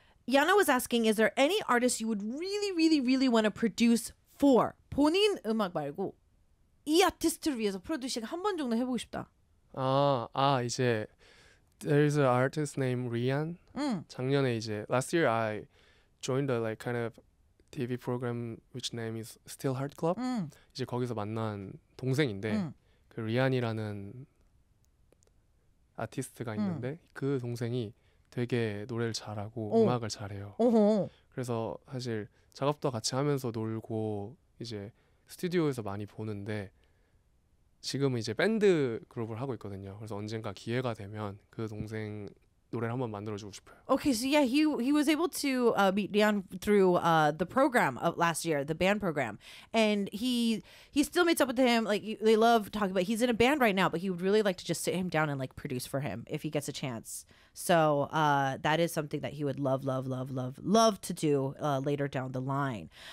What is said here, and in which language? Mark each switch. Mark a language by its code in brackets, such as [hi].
[en] Yana was asking, is there any artist you would really, really, really want to produce for? [ko] 본인 음악 말고 이 아티스트를 위해서 프로듀싱 한 번 정도 해보고 싶다. [en] 이제 there is an artist named Rian. [ko] 작년에 이제 [en] last year I joined a like kind of TV program which name is Steel Heart Club. [ko] 이제 거기서 만난 동생인데 그 Rian이라는 아티스트가 있는데 그 동생이 되게 노래를 잘하고 음악을 잘해요. 그래서 사실 작업도 같이 하면서 놀고 이제 스튜디오에서 많이 보는데 지금은 이제 밴드 그룹을 하고 있거든요. 그래서 언젠가 기회가 되면 그 동생 노래를 한번 만들어주고 싶어요. [en] Okay, so yeah, he was able to meet Rian through the program of last year, the band program. And he still meets up with him. Like, they love talking about, he's in a band right now, but he would really like to just sit him down and like produce for him if he gets a chance. So that is something that he would love to do later down the line.